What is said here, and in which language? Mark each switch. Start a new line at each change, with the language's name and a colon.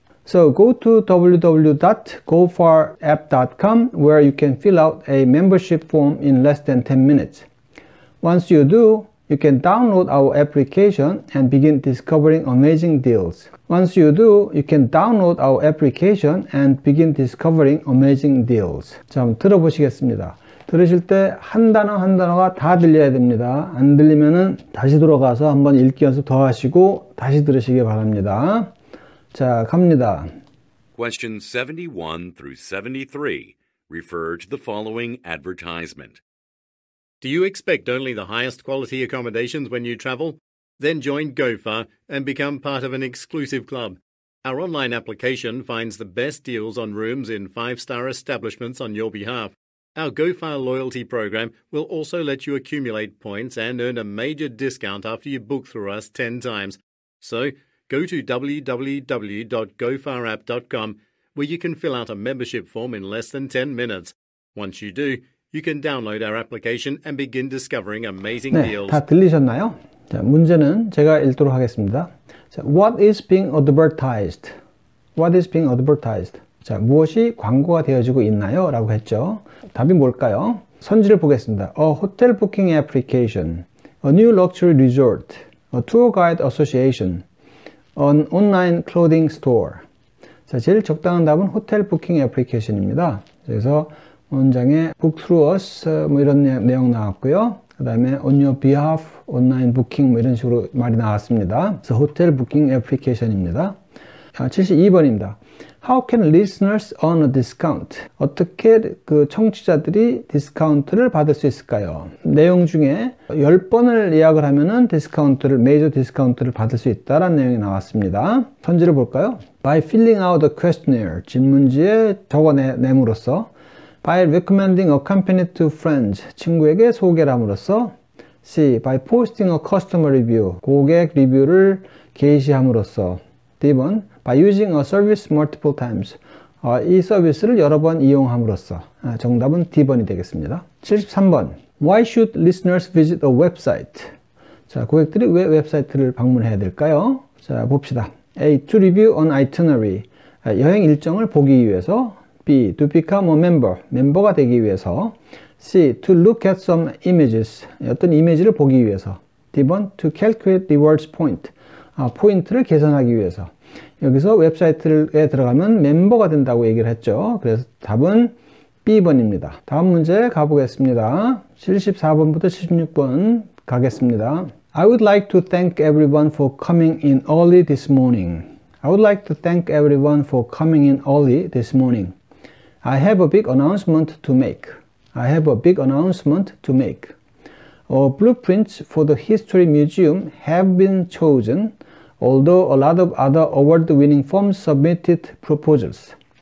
English: So go to www.gofarapp.com where you can fill out a membership form in less than 10 minutes. Once you do, you can download our application and begin discovering amazing deals. Once you do, you can download our application and begin discovering amazing deals.
Korean: 자, 한번 들어보시겠습니다. 들으실 때 한 단어 한 단어가 다 들려야 됩니다. 안 들리면은 다시 돌아가서 한번 읽기 연습 더 하시고 다시 들으시기 바랍니다. 자, 갑니다.
English: Questions 71 through 73 refer to the following advertisement. Do you expect only the highest quality accommodations when you travel? Then join GoFar and become part of an exclusive club. Our online application finds the best deals on rooms in 5-star establishments on your behalf. Our GoFar loyalty program will also let you accumulate points and earn a major discount after you book through us 10 times. So, go to www.gofarapp.com where you can fill out a membership form in less than 10 minutes. Once you do, you can download our application and begin discovering amazing deals.
Korean: 다 들리셨나요? 자, 문제는 제가 읽도록 하겠습니다.
English: 자, What is being advertised? What is being advertised?
Korean: 자, 무엇이 광고가 되어지고 있나요? 라고 했죠. 답이 뭘까요? 선지를 보겠습니다.
English: A hotel booking application, a new luxury resort, a tour guide association, an online clothing store.
Korean: 자, 제일 적당한 답은 호텔 부킹 애플리케이션입니다. 그래서 문장에
English: book through us
Korean: 뭐 이런 내용 나왔고요. 그 다음에
English: on your behalf, online booking
Korean: 뭐 이런 식으로 말이 나왔습니다. 그래서 호텔 부킹 애플리케이션입니다. 72번입니다.
English: How can listeners earn a discount?
Korean: 어떻게 그 청취자들이 디스카운트를 받을 수 있을까요? 내용 중에 10번을 예약을 하면은 디스카운트를, 메이저 디스카운트를 받을 수 있다라는 내용이 나왔습니다. 선지를 볼까요?
English: By filling out a questionnaire,
Korean: 질문지에 적어냄으로써
English: By recommending a company to friends,
Korean: 친구에게 소개를 함으로써
English: C. By posting a customer review,
Korean: 고객 리뷰를 게시함으로써 D번
English: By using a service multiple times,
Korean: 이 서비스를 여러 번 이용함으로써 정답은 D번이 되겠습니다.
English: 73번 Why should listeners visit a website?
Korean: 자, 고객들이 왜 웹사이트를 방문해야 될까요? 자, 봅시다. A.
English: To review an itinerary,
Korean: 여행 일정을 보기 위해서.
English: B. To become a member,
Korean: 멤버가 되기 위해서.
English: C. To look at some images,
Korean: 어떤 이미지를 보기 위해서. D번
English: To calculate rewards point,
Korean: 포인트를 계산하기 위해서. 여기서 웹사이트에 들어가면 멤버가 된다고 얘기를 했죠. 그래서 답은 B번입니다. 다음 문제 가보겠습니다. 74번부터 76번 가겠습니다.
English: I would like to thank everyone for coming in early this morning. I would like to thank everyone for coming in early this morning. I have a big announcement to make. I have a big announcement to make. Blueprints for the History Museum have been chosen, although a lot of other award-winning firms submitted proposals.